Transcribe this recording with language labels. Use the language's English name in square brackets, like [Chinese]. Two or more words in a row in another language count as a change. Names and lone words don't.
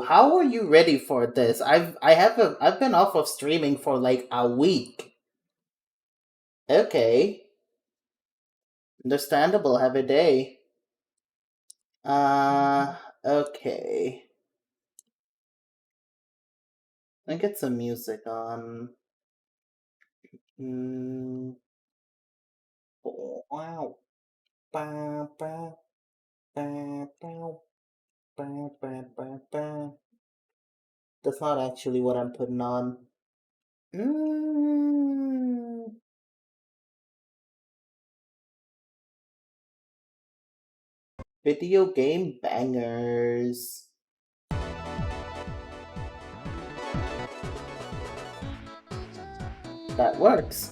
[English] How are you ready for this? I've been off of streaming for like a week. Okay. Understandable. Have a day. Okay. Let me get some music on. Mm, wow. Ba, ba, ba, ba, ba, ba, ba, ba. That's not actually what I'm putting on. Mm, video game bangers. That works.